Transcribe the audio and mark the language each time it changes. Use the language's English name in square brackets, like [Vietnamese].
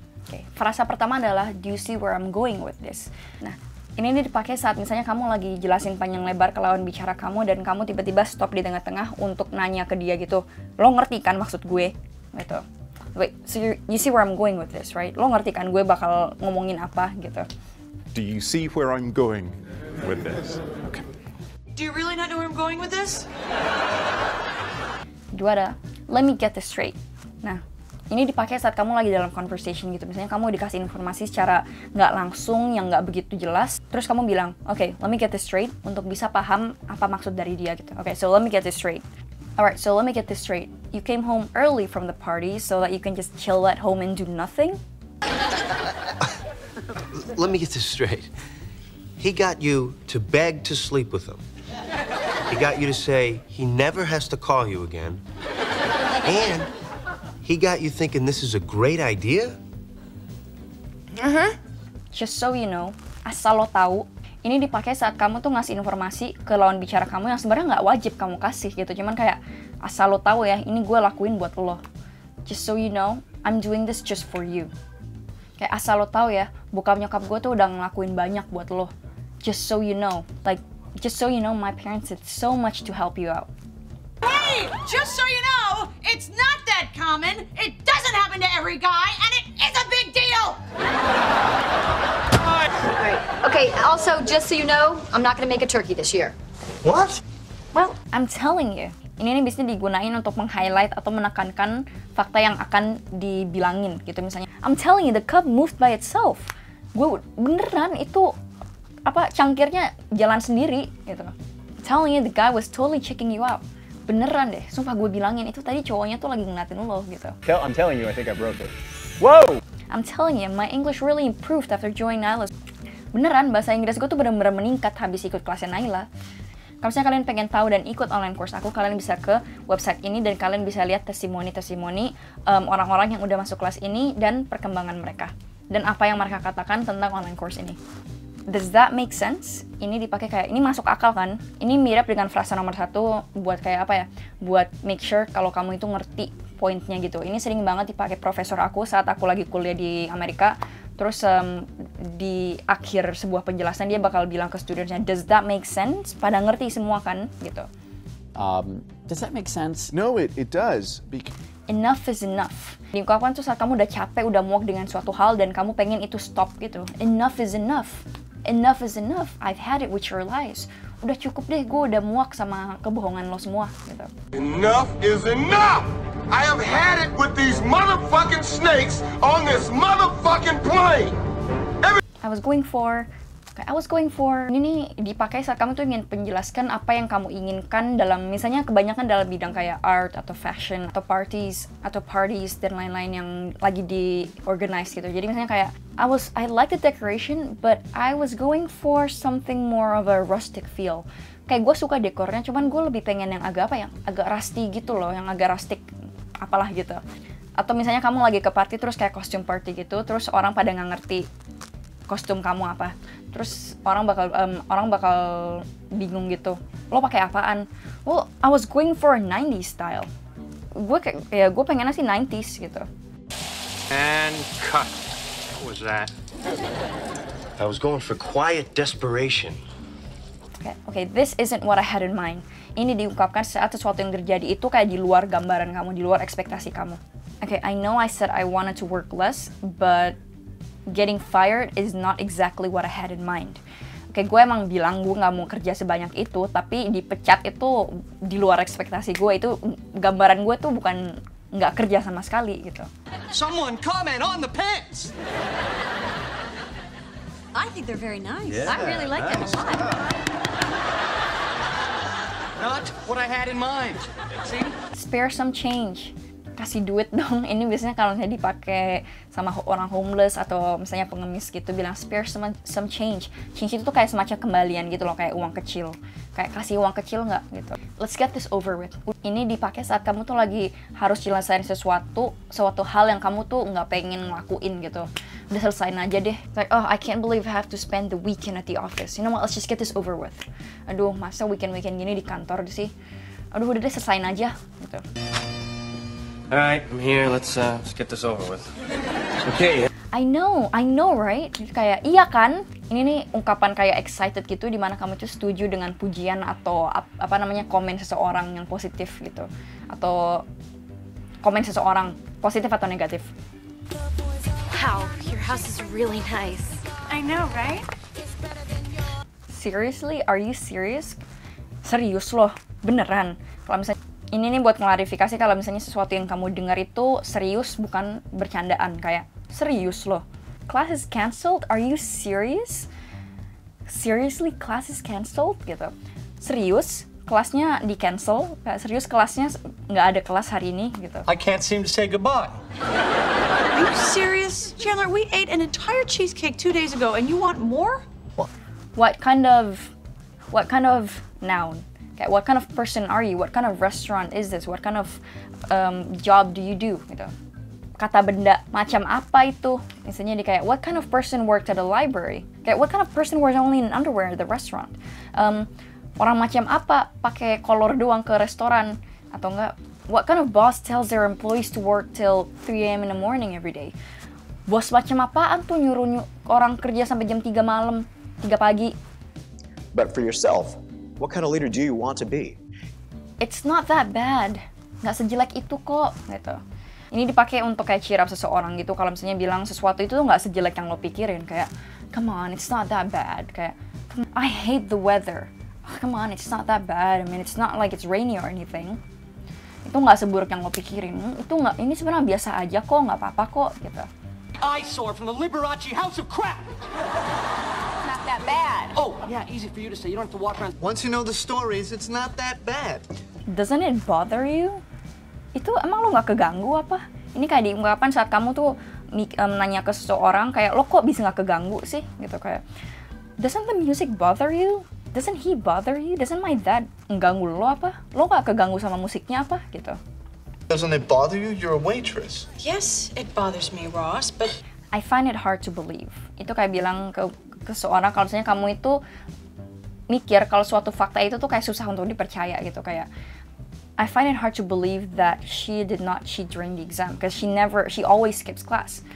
[Indonesian] Oke, frasa pertama adalah, [English] do you see where I'm going with this? [Indonesian] Nah, ini dipakai saat misalnya kamu lagi jelasin panjang lebar ke lawan bicara kamu, dan kamu tiba-tiba stop di tengah-tengah untuk nanya ke dia gitu. Lo ngerti kan maksud gue? Gitu. [English] Wait, so you see where I'm going with this, right? [Indonesian] Lo ngerti kan gue bakal ngomongin apa gitu. [English] Do you see where I'm going with this? Okay. Do you really not know where I'm going with this? [Indonesian] Dua ada, [English] let me get this straight. [Indonesian] Nah, ini dipakai saat kamu lagi dalam conversation gitu. Misalnya kamu dikasih informasi secara nggak langsung, yang nggak begitu jelas. Terus kamu bilang, [English] okay, let me get this straight, [Indonesian] untuk bisa paham apa maksud dari dia gitu. [English] Okay, so let me get this straight. Alright, so let me get this straight. You came home early from the party so that you can just chill at home and do nothing? Let me get this straight. He got you to beg to sleep with him. He got you to say he never has to call you again. And he got you thinking this is a great idea? Just so you know, [Indonesian] asal lo tahu, ini dipakai saat kamu tuh ngasih informasi ke lawan bicara kamu yang sebenarnya nggak wajib kamu kasih gitu. Cuman kayak, asal lo tahu ya, ini gue lakuin buat lo. [English] Just so you know, I'm doing this just for you. [Indonesian] Kayak asal lo tahu ya, bokap nyokap gue tuh udah ngelakuin banyak buat lo. [English] Just so you know, like, just so you know, my parents did so much to help you out. Hey, just so you know, it's not that common. It doesn't happen to every guy, and it is a big deal. Right. Okay, also, just so you know, I'm not gonna make a turkey this year. What? Well, I'm telling you, [Indonesian] ini biasanya digunain untuk meng-highlight atau menekankan fakta yang akan dibilangin gitu. [English] Misalnya, I'm telling you, the cup moved by itself. [Indonesian] Gue beneran itu cangkirnya jalan sendiri gitu. [English] I'm telling you, the guy was totally checking you out. [Indonesian] Beneran deh, sumpah gue bilangin itu tadi cowoknya tuh lagi ngeliatin lo gitu. [English] I'm telling you, I think I broke it. Whoa! I'm telling you, my English really improved after joining Naila. [Indonesian] Beneran, bahasa Inggris gue tuh bener-bener meningkat habis ikut kelasnya Naila. Kalau misalnya kalian pengen tahu dan ikut online course aku, kalian bisa ke website ini dan kalian bisa lihat testimoni-testimoni orang-orang yang udah masuk kelas ini dan perkembangan mereka. Dan apa yang mereka katakan tentang online course ini. [English] Does that make sense? [Indonesian] Ini dipakai kayak, ini masuk akal kan? Ini mirip dengan frasa nomor 1 buat kayak apa ya? Buat make sure kalau kamu itu ngerti pointnya gitu. Ini sering banget dipakai profesor aku saat aku lagi kuliah di Amerika. Terus di akhir sebuah penjelasan dia bakal bilang ke studentsnya, [English] does that make sense? [Indonesian] Pada ngerti semua kan? Gitu. [English] Does that make sense? No, it does. Enough is enough. [Indonesian] Diungkapkan tuh saat kamu udah capek, udah muak dengan suatu hal dan kamu pengen itu stop gitu. [English] Enough is enough. Enough is enough. I've had it with your lies. Udah cukup deh, gue udah muak sama kebohongan lo semua gitu. Enough is enough! I have had it with these motherfucking snakes on this motherfucking plane! I was going for [Indonesian] ini dipakai saat kamu tuh ingin penjelaskan apa yang kamu inginkan dalam, misalnya kebanyakan dalam bidang kayak art atau fashion atau parties dan lain-lain yang lagi di organize gitu. Jadi misalnya kayak [English] I like the decoration but I was going for something more of a rustic feel. [Indonesian] Kayak gue suka dekornya, cuman gue lebih pengen yang agak agak rusty gitu loh, yang agak rustic apalah gitu. Atau misalnya kamu lagi ke party terus kayak kostum party gitu, terus orang pada nggak ngerti kostum kamu apa, terus orang bakal bingung gitu, lo pakai apaan? [English] Well, I was going for a 90s style. [Indonesian] Gue pengennya sih 90s gitu. [English] And cut. What was that? I was going for quiet desperation. Okay, this isn't what I had in mind. [Indonesian] Ini diungkapkan saat sesuatu yang terjadi itu kayak di luar gambaran kamu, di luar ekspektasi kamu. [English] Okay, I know I said I wanted to work less, but getting fired is not exactly what I had in mind. [Indonesian] Oke, gue emang bilang gue nggak mau kerja sebanyak itu, tapi dipecat itu di luar ekspektasi gue. Itu gambaran gue tuh bukan nggak kerja sama sekali gitu. [English] Someone comment on the pants. I think they're very nice. Yeah, I really like them a lot. Not what I had in mind. See? Spare some change. [Indonesian] kasih duit dong. Ini biasanya kalau misalnya dipakai sama orang homeless atau misalnya pengemis gitu, bilang [English] spare some change. [Indonesian] Change itu tuh kayak semacam kembalian gitu loh, kayak uang kecil. Kayak kasih uang kecil nggak gitu. [English] Let's get this over with. [Indonesian] Ini dipakai saat kamu tuh lagi harus jelasin suatu hal yang kamu tuh nggak pengen ngelakuin gitu. Udah selesain aja deh. [English] Like, oh, I can't believe I have to spend the weekend at the office. You know what, let's just get this over with. [Indonesian] Aduh, masa weekend-weekend gini di kantor sih. Aduh, udah deh selesain aja gitu. [English] Alright, I'm here. Let's get this over with. Okay. I know, right? [Indonesian] Kayak iya kan? Ini nih ungkapan kayak excited gitu, dimana kamu tuh setuju dengan pujian atau apa namanya komen seseorang yang positif gitu, atau komen seseorang positif atau negatif. [English] Wow, your house is really nice. I know, right? Seriously, are you serious? [Indonesian] Serius loh, beneran. Kalau misalnya ini nih buat klarifikasi, kalau misalnya sesuatu yang kamu dengar itu serius, bukan bercandaan, kayak serius loh. [English] Class is cancelled? Are you serious? Seriously, class is cancelled? [Indonesian] Gitu. Serius, kelasnya di cancel? Serius, kelasnya nggak ada kelas hari ini? Gitu. [English] I can't seem to say goodbye. Are you serious? Chandler, we ate an entire cheesecake 2 days ago and you want more? What kind of noun? [Indonesian] Kayak, [English] what kind of person are you? What kind of restaurant is this? What kind of job do you do? [Indonesian] Gitu. Kata benda macam apa itu? Misalnya di kayak, [English] what kind of person worked at a library? Kayak, what kind of person wears only in underwear at the restaurant? [Indonesian] Orang macam apa pakai kolor doang ke restoran? Atau enggak, [English] what kind of boss tells their employees to work till 3 a.m. in the morning every day? [Indonesian] Bos macam apaan tuh nyuruh orang kerja sampai jam 3 malam, 3 pagi? [English] But for yourself, what kind of leader do you want to be? It's not that bad. [Indonesian] Nggak sejelek itu kok, gitu. Ini dipakai untuk kayak cheer up seseorang gitu. Kalau misalnya bilang sesuatu itu tuh nggak sejelek yang lo pikirin. [English] Kayak, come on, it's not that bad. Kayak, I hate the weather. Oh, come on, it's not that bad. I mean, it's not like it's rainy or anything. [Indonesian] Itu nggak seburuk yang lo pikirin. Itu nggak, ini sebenarnya biasa aja kok, nggak apa-apa kok, gitu. [English] Eyesore from the Liberace house of crap. Not that bad. Oh, yeah, easy for you to say. You don't have to walk around. Once you know the stories, it's not that bad. Doesn't it bother you? [Indonesian] Itu emang lo nggak keganggu apa? Ini kayak diungkapkan saat kamu tuh nanya ke seseorang kayak, lo kok bisa nggak keganggu sih? Gitu kayak, [English] doesn't the music bother you? Doesn't he bother you? Doesn't my dad [Indonesian] mengganggu lo apa? Lo nggak keganggu sama musiknya apa? Gitu. [English] Doesn't it bother you? You're a waitress. Yes, it bothers me, Ross, but I find it hard to believe. [Indonesian] Itu kayak bilang ke seseorang kalau misalnya kamu itu mikir kalau suatu fakta itu tuh kayak susah untuk dipercaya gitu, kayak [English] I find it hard to believe that she did not cheat during the exam because she always skips class.